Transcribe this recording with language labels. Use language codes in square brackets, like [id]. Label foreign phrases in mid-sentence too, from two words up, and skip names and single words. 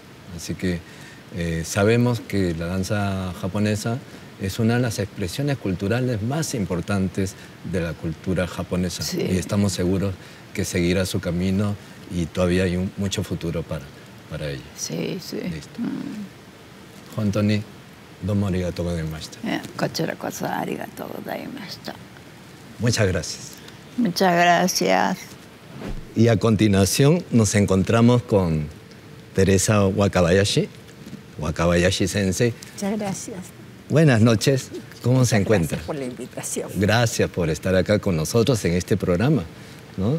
[es] Así que sabemos que la danza japonesa es una de las expresiones culturales más importantes de la cultura japonesa. Sí. Y estamos seguros que seguirá su camino y todavía hay mucho futuro para ella. Sí, sí. Listo. [ja] 本当に、どうもありがとうございました. こちらこそありがとうございました. [es] Muchas gracias. Muchas gracias. Y a continuación nos encontramos con Teresa Wakabayashi Sensei. Muchas gracias. Buenas noches, ¿cómo se encuentra? Gracias por la invitación. Gracias por estar acá con nosotros en este programa, ¿no?